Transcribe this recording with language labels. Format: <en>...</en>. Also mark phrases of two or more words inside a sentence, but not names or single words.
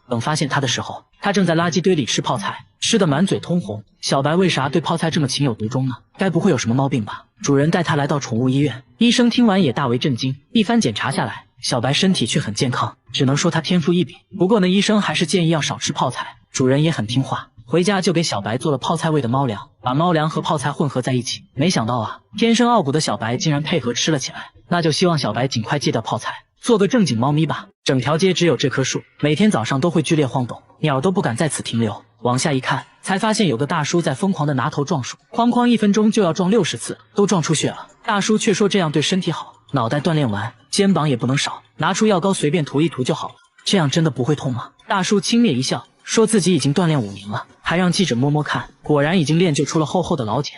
<zh>等發現他的時候，他正在垃圾堆裡吃泡菜，吃得滿嘴通紅。小白為啥對泡菜這麼情有獨鍾呢？該不會有什麼毛病吧？主人帶他來到寵物醫院，醫生聽完也大為震驚。一番檢查下來，小白身體卻很健康，只能說他天賦異稟。不過呢，醫生還是建議要少吃泡菜。主人也很听話，回家就給小白做了泡菜味的猫糧，把貓糧和泡菜混合在一起。没想到啊，天生傲骨的小白竟然配合吃了起来。那就希望小白尽快戒掉泡菜，做個正經貓咪吧。整條街只有這棵樹，每天早上都會劇烈晃動，鳥都不敢在此停留。往下一看，才發現有個大叔在瘋狂的拿頭撞樹，哐哐1分鐘就要撞60次，都撞出血了。大叔卻說這樣對身體好，腦袋鍛鍊完，肩膀也不能少，拿出藥膏隨便塗一塗就好了。這樣真的不會痛嗎？大叔輕蔑一笑， 說自己已經鍛鍊5年了，還讓記者摸摸看，果然已經練就出了厚厚的老茧。</zh>